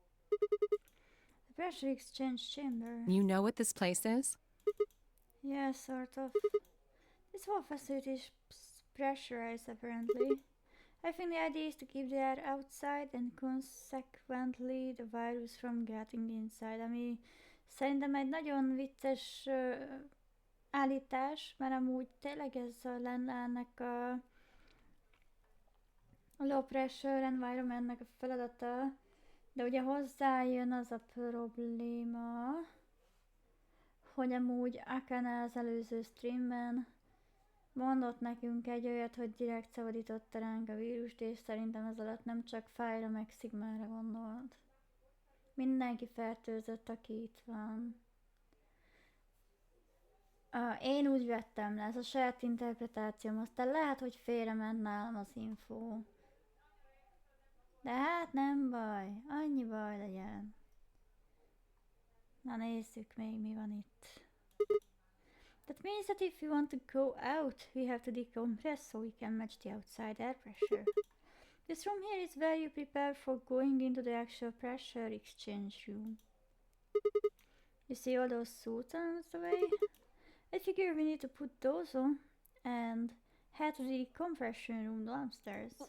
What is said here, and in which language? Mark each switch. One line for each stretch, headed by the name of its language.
English: The pressure exchange chamber. You know what this place is? Yeah, sort of. This whole facility is pressurized apparently. I think the idea is to keep the air outside and consequently the virus from getting inside,
Hungarian: ami szerintem egy nagyon vicces állítás, mert amúgy tényleg ez lenne ennek a
English: low pressure environmentnek
Hungarian: a feladata, de ugye hozzájön az a probléma, hogy amúgy Akane az előző streamben mondott nekünk egy olyat, hogy direkt szabadította ránk a vírust, és szerintem ez alatt nem csak Fire-ra meg Sigmára gondolt. Mindenki fertőzött, aki itt van. Én úgy vettem le, ez a saját interpretációm, aztán lehet, hogy félrement nálam az info. De hát nem baj, annyi baj legyen. Na nézzük még mi van itt.
English: That means that if we want to go out, we have to decompress so we can match the outside air pressure. This room here is where you prepare for going into the actual pressure exchange room. You see all those suits on the way? I figure we need to put those on and head to the decompression room downstairs.